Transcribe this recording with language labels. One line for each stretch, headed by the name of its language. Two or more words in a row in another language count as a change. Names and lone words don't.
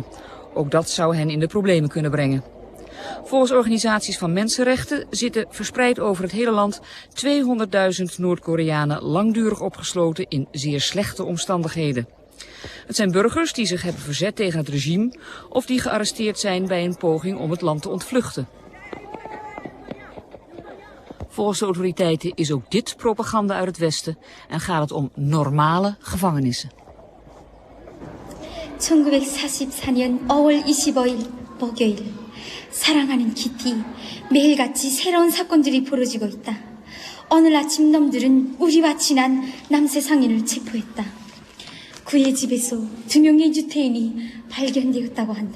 Dutch: Ook dat zou hen in de problemen kunnen brengen. Volgens organisaties van mensenrechten zitten verspreid over het hele land 200.000 Noord-Koreanen langdurig opgesloten in zeer slechte omstandigheden. Het zijn burgers die zich hebben verzet tegen het regime of die gearresteerd zijn bij een poging om het land te ontvluchten. Volgens de autoriteiten is ook dit propaganda uit het Westen en gaat het om normale gevangenissen.
Korean: 1944년 5월 25일 목요일 사랑하는 키티 매일같이 새로운 사건들이 벌어지고 있다. 오늘 아침 놈들은 우리와 친한 남세 상인을 체포했다. 그의 집에서 2명의 유태인이 발견되었다고 한다.